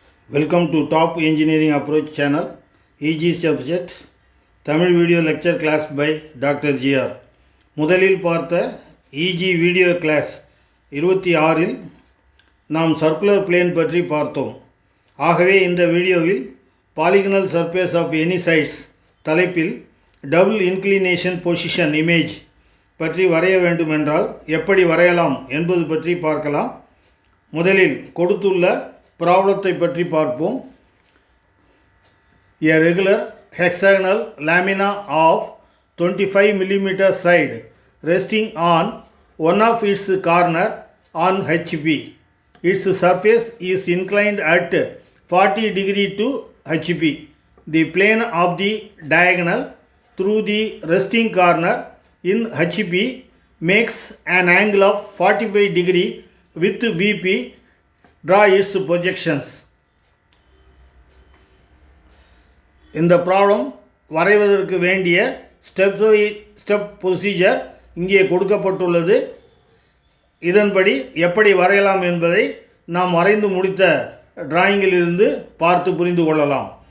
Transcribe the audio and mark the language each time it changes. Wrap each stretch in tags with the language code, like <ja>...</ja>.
<en>Welcome to Top Engineering Approach channel, EG subject, Tamil video lecture class by Dr. G.R.</en> <ta>முதலில் பார்த்த EG video class 26இல் நாம் circular plane பற்றி பார்த்தோம். ஆகவே இந்த வீடியோவில் பாலிகனல் சர்ஃபேஸ் ஆஃப் எனி சைட்ஸ் தலைப்பில் டபுள் இன்க்ளினேஷன் பொசிஷன் இமேஜ் பற்றி வரைய வேண்டுமென்றால் எப்படி வரையலாம் என்பது பற்றி பார்க்கலாம். முதலில் கொடுத்துள்ள ப்ராப்ளத்தை பற்றி பார்ப்போம்.</ta> <en>A regular hexagonal lamina of 25 mm side resting on one of its corner on HB. Its surface is inclined at 40 degree to HB. The plane of the diagonal through the resting corner in HB makes an angle of 45 degree with VP. Draw its projections.</en> <ta>இந்த problem வரைவதற்கு வேண்டிய step procedure இங்கே கொடுக்கப்பட்டுள்ளது. இதன்படி எப்படி வரையலாம் என்பதை நாம் வரைந்து முடித்த டிராயிங்கிலிருந்து பார்த்து புரிந்து கொள்ளலாம்.</ta>